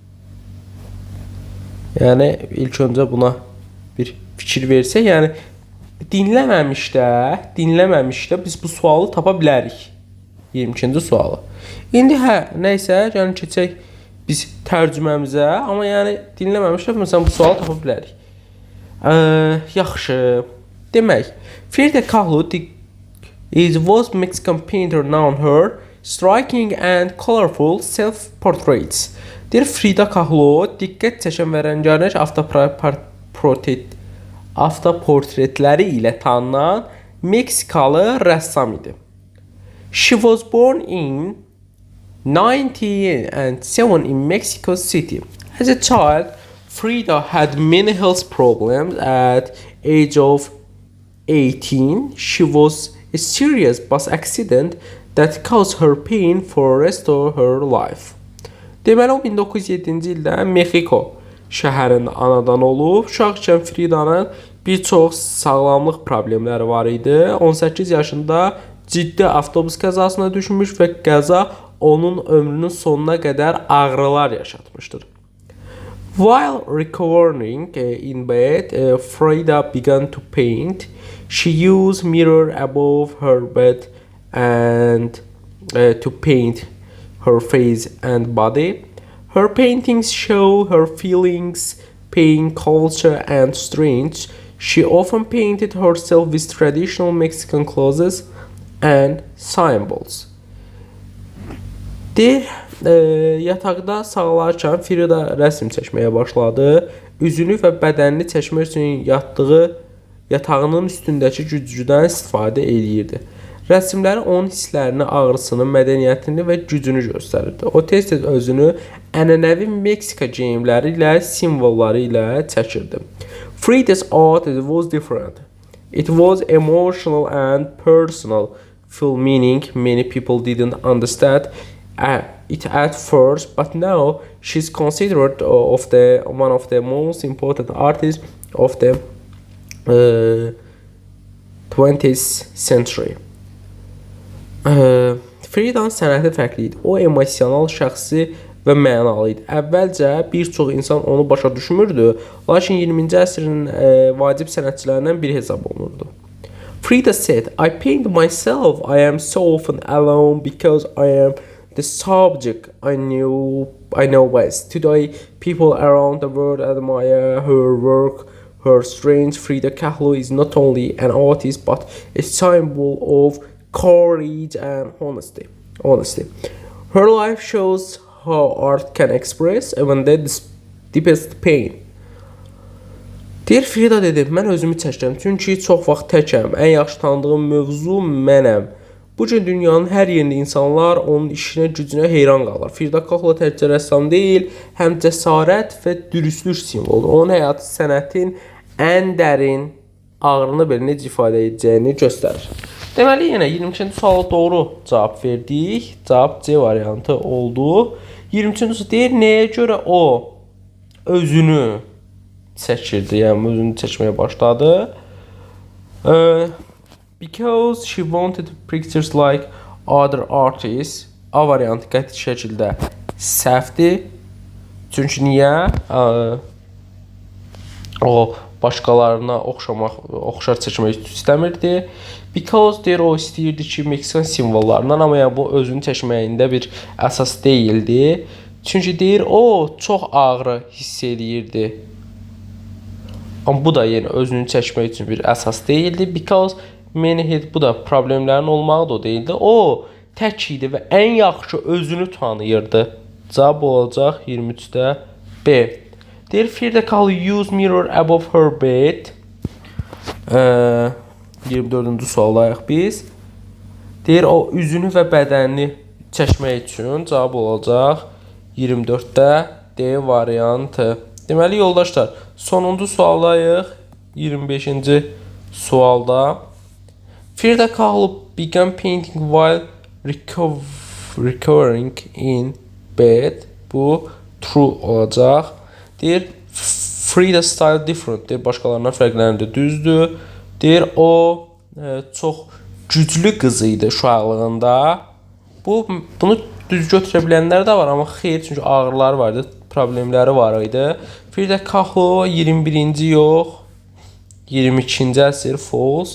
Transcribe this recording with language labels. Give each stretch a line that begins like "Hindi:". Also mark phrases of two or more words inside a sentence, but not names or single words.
Azerbaijani: Yəni ilk öncə buna bir fikir versək, yəni dinləməmişdə biz bu sualı tapa bilərik. 22-ci sualı. İndi nəysə, gəlin keçək biz tərcüməmizə, amma yəni dinləməmişdə məsələn bu sualı tapa bilərik. Yaxşı.
English: Demək, Frida Kahlo was Mexican painter known her striking and colorful self-portraits.
Azerbaijani: Deyir Frida Kahlo diqqət çəkən və rəngarəng avtoportretləri ilə tanınan Meksikalı rəssam idi.
English: She was born in 1907 in Mexico City. As a child, Frida had many health problems. At age of 18, she was a serious bus accident that caused her pain for the rest of her life.
Azerbaijani: Deməli, o 1907-ci ildə Mexico şəhərində anadan olub. Uşaqkən Frida'nın bir çox sağlamlıq problemləri var idi. 18 yaşında ciddi avtobus qəzasına düşmüş və qəza onun ömrünün sonuna qədər ağrılar yaşatmışdır.
English: While recovering in bed, Frida began to paint. She used mirror above her bed and to paint her face and body. Her paintings show her feelings, pain, culture, and strength. She often painted herself with traditional Mexican clothes and symbols.
Azerbaijani: Deyir, yataqda sağlarkən Frida rəsm çəkməyə başladı. Üzünü və bədənini çəkmək üçün yatağının üstündəki güzgüdən istifadə edirdi. Rəsmləri onun hisslərini, ağrısını, mədəniyyətini və gücünü göstərirdi. O tez-tez özünü ənənəvi Meksika geyimləri ilə, simvolları ilə çəkirdi.
English: Frida's art was different. It was emotional and personal, full meaning many people didn't understand it at first, but now she's considered one of the most important artists of the 20th century.
Azerbaijani: Frida'nın sənəti fərqli idi. O emosional, şəxsi və mənalı idi. Əvvəlcə bir çox insan onu başa düşmürdü, lakin 20-ci əsrin vacib sənətçilərindən biri hesab olunurdu.
English: Frida said, "I paint myself. I am so often alone because I am the subject I know best. Today, people around the world admire her work, her strength. Frida Kahlo is not only an artist but a symbol of courage and honesty. Her life shows how art can express even the deepest pain."
Azerbaijani: Deyir Frida dedi, mən özümü çəkirəm, çünki çox vaxt təkəm, ən yaxşı tanıdığım mövzu mənəm. Bu gün dünyanın hər yerində insanlar onun işinə, gücünə heyran qalır. Frida Kahlo təkcə rəssam deyil, həm cəsarət və dürüstlük simvoludur. Onun həyatı sənətin ən dərin ağrını belə necə ifadə edəcəyini göstərir. Deməli, yenə 22-ci suala doğru cavab verdik. Cavab C variantı oldu. 23-cü sual deyir, nəyə görə o özünü çəkirdi, yəni özünü çəkməyə başladı.
English: Because she wanted pictures like other artists.
Azerbaijani: A variantı qəti şəkildə səhvdir. Çünki niyə? O başqalarına oxşar çəkmək istəmirdi. Because deyir, o istəyirdi ki, Meksikan simvollarından, amma yəni bu özünü çəkməyində bir əsas deyildi. Çünki deyir, o çox ağrı hiss eləyirdi. Amma bu da yenə özünü çəkmək üçün bir əsas deyildi.
English: Because many had,
Azerbaijani: bu da problemlərin olmağı da o deyildi. O tək idi və ən yaxşı özünü tanıyırdı. Cavab olacaq 23-də B. Deyir, Frida Kahlo
English: use mirror above her bed.
Azerbaijani: 24-cü sualdayıq biz. Deyir, o üzünü və bədənini çəkmək üçün cavab olacaq 24-də D variantı. Deməli, yoldaşlar, sonuncu sualdayıq. 25-ci sualda.
English: Frida Kahlo began painting while recovering in bed.
Azerbaijani: Bu true olacaq. Deyir, Frida
English: style different.
Azerbaijani: Deyir, başqalarından fərqlənirdi. Düzdür. Deyir, o çox güclü qız idi uşaqlığında. Bunu düz götürə bilənlər də var, amma xeyr, çünki ağrıları var idi, problemləri var idi. Frida Kahlo 21-ci yox, 22-ci əsr false.